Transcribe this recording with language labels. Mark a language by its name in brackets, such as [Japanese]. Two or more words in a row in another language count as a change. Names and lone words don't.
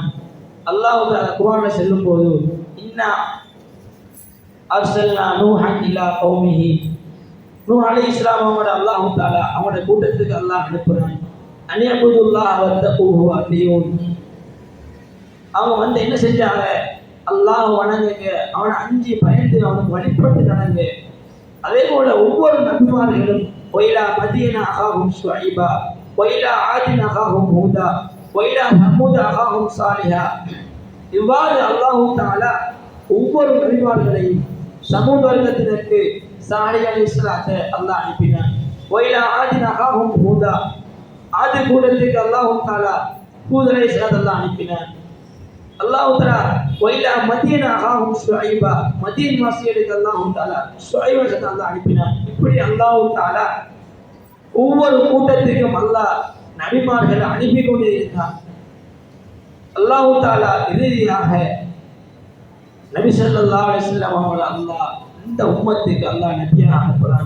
[Arabic] الله تعالى [Tamil] குர்ஆன்ல சொல்லும் போது, [Arabic] إنا أرسلنا نوحا إلى قومه, [Tamil] நூஹ் அலைஹிஸ்ஸலாம் அவங்களோட [Arabic] الله تعالى [Tamil] அவங்களோட கூட்டத்துக்கு அல்லாஹ் அனுப்புறான். [Arabic] أن اعبدوا الله واتقوه وأطيعون, [Tamil] அவங்க வந்து என்ன செஞ்சாங்க, அல்லாஹ் வணங்குங்க, அவனை அஞ்சி பயந்து அவனுக்கு வழிபட்டு நடங்க. அதே போல ஒவ்வொரு நபிமார்களும் [Arabic] وإلى مدين أخاهم شعيبا وإلى عاد أخاهم هودا وإلى ثمود أخاهم صالحا. [Tamil] இவ்வாறு [Arabic] الله تعالى [Tamil] ஒவ்வொரு நபிமார்களையும் சமூக வர்க்கத்தினருக்கு சாலிஹ் அலைஹிஸ்ஸலாத்தை அல்லாஹ் அனுப்பினான். [Arabic] وإلى عاد أخاهم هودا [Tamil] ஆது கூட்டத்துக்கு [Arabic] الله تعالى [Tamil] ஹூத் அலைஹிஸ்ஸலாத்தை அல்லாஹ் அனுப்பினான். [Arabic] الله تعالى وإلى مدين أخاهم شعيبا [Tamil] மதீன் வாசிகளுக்கு [Arabic] الله تعالى [Tamil] ஷுஐப் அலைஹிஸ்ஸலாத்தை அல்லாஹ் அனுப்பினான். இப்படி [Arabic] الله تعالى [Tamil] ஒவ்வொரு கூட்டத்திற்கும் அல்லாஹ் நபிமார்களை அனுப்பி கொண்டே இருந்தான். [Arabic] الله تعالى [Tamil] இறுதியாக நபி [Arabic] صلى الله عليه وسلم [Tamil] அவங்களை அல்லாஹ் இந்த உம்மத்துக்கு அல்லாஹ் நபியாக அனுப்புறான்.